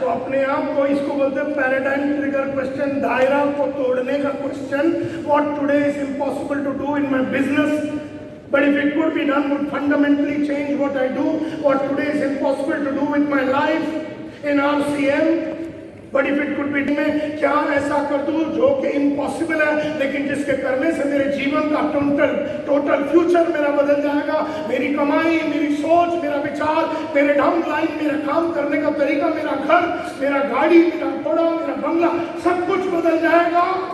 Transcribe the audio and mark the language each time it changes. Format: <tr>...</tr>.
<hi>तो अपने आप को, इसको बोलते हैं पैराडाइम ट्रिगर क्वेश्चन, दायरा को तोड़ने का question.</hi> <en>What today is impossible to do in my business, but if it could be done, would fundamentally change what I do. What today is impossible to do with my life in RCM, but if it could be,</en> <hi>मैं क्या ऐसा कर दूं जो कि impossible है, लेकिन जिसके करने से मेरे जीवन का टोटल फ्यूचर मेरा बदल जाएगा। मेरी कमाई, मेरी सोच, मेरा विचार, मेरे ढंग लाइन, मेरा काम करने का तरीका, मेरा घर, मेरा गाड़ी, मेरा घोड़ा, मेरा बंगला, सब कुछ बदल जाएगा।</hi>